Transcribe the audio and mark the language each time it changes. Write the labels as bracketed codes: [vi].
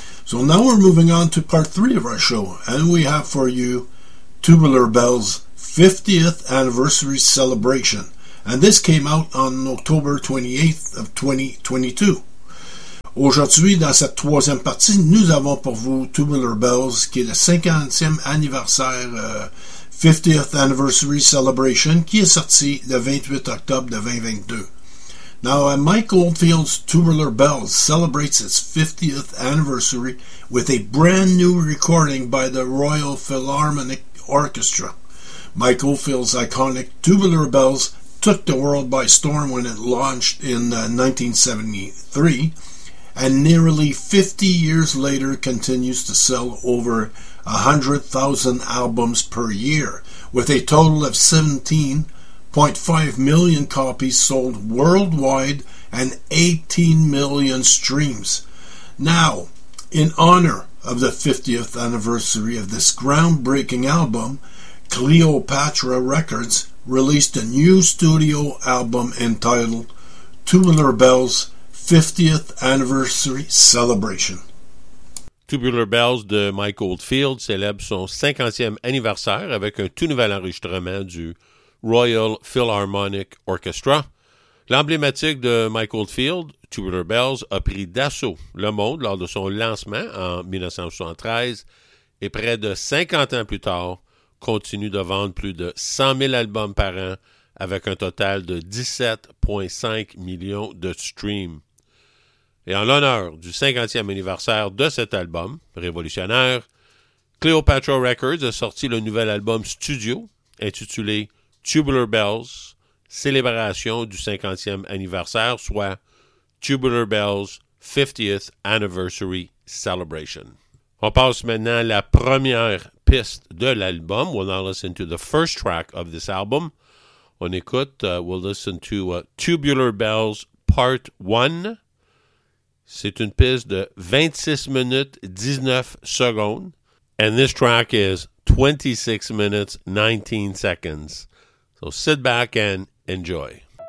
[en] So now we're moving on to part 3 of our show, and we have for you Tubular Bells 50th Anniversary Celebration. And this came out on October 28th of 2022. [fr] Aujourd'hui, dans cette troisième partie, nous avons pour vous Tubular Bells, qui est le 50e anniversaire, 50th Anniversary Celebration, qui est sorti le 28 octobre de 2022. [en] Now, Mike Oldfield's Tubular Bells celebrates its 50th anniversary with a brand new recording by the Royal Philharmonic Orchestra. Mike Oldfield's iconic Tubular Bells took the world by storm when it launched in 1973, and nearly 50 years later continues to sell over 100,000 albums per year, with a total of 17.5 million copies sold worldwide and 18 million streams. Now, in honor of the 50th anniversary of this groundbreaking album, Cleopatra Records released a new studio album entitled Tubular Bells 50th Anniversary Celebration. [fr] Tubular Bells de Mike Oldfield célèbre son 50e anniversaire avec un tout nouvel enregistrement du Royal Philharmonic Orchestra. L'emblématique de Mike Oldfield, Tubular Bells, a pris d'assaut le monde lors de son lancement en 1973 et près de 50 ans plus tard, continue de vendre plus de 100 000 albums par an avec un total de 17,5 millions de streams. Et en l'honneur du 50e anniversaire de cet album révolutionnaire, Cleopatra Records a sorti le nouvel album studio intitulé Tubular Bells, célébration du 50e anniversaire, soit Tubular Bells 50th Anniversary Celebration. On passe maintenant à la première piste de l'album. [en] We'll now listen to the first track of this album. [fr] On écoute, [en] we'll listen to Tubular Bells Part 1. [fr] C'est une piste de 26 minutes 19 secondes. [en] And this track is 26 minutes 19 seconds. So sit back and enjoy.